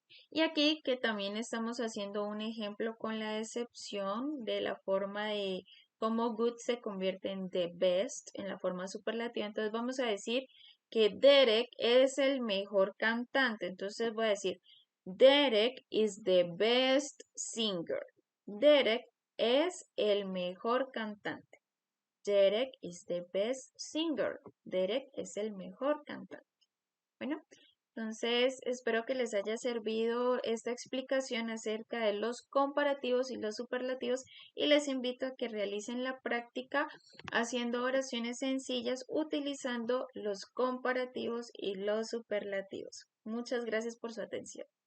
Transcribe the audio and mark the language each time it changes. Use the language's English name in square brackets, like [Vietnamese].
[Spanish] Y aquí que también estamos haciendo un ejemplo con la excepción de la forma de cómo good se convierte en the best en la forma superlativa. Entonces vamos a decir que Derek es el mejor cantante. Entonces voy a decir [English] Derek is the best singer. [Spanish] Derek es el mejor cantante. [English] Derek is the best singer. [Spanish] Derek es el mejor cantante. Bueno, entonces espero que les haya servido esta explicación acerca de los comparativos y los superlativos y les invito a que realicen la práctica haciendo oraciones sencillas utilizando los comparativos y los superlativos. Muchas gracias por su atención.